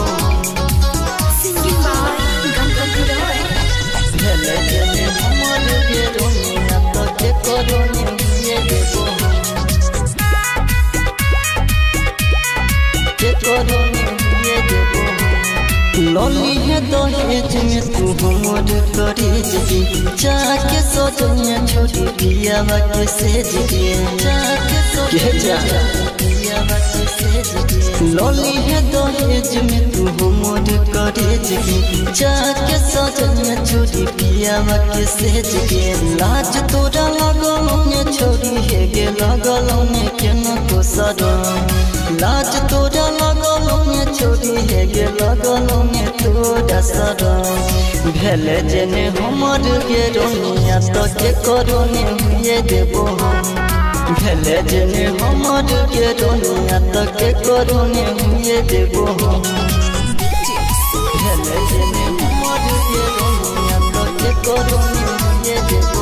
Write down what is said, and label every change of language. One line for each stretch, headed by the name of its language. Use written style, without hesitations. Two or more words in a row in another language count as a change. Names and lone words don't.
English: Singing by Ganpati Roy.
Maithili: भेले जेने हमर के रोनिया तो के करो ने हुए देबो के करो ने हुए देबो लॉली है दहेज में तू हमर करेज की जाके सजनिया छोड़ी पिया के सेज के जाके सजनिया पिया के सेज के लॉली है दहेज में तू हमर करेज की जाके सजनिया छोड़ी पिया के सेज के लाज तोरा लगल ने छोड़ी है गे लगल ने केना को सदम लाज तोरा लगल ने छोड़ी है गे लगल ने तोरा सदम भेले जेने हमर के रोनिया तो के करो ने हुए देबो हम भेले जेने हमर के रोनिया तो के करो ने हुए देबो हम भेले जेने हमर के रोनिया तो के करो ने हुए देबो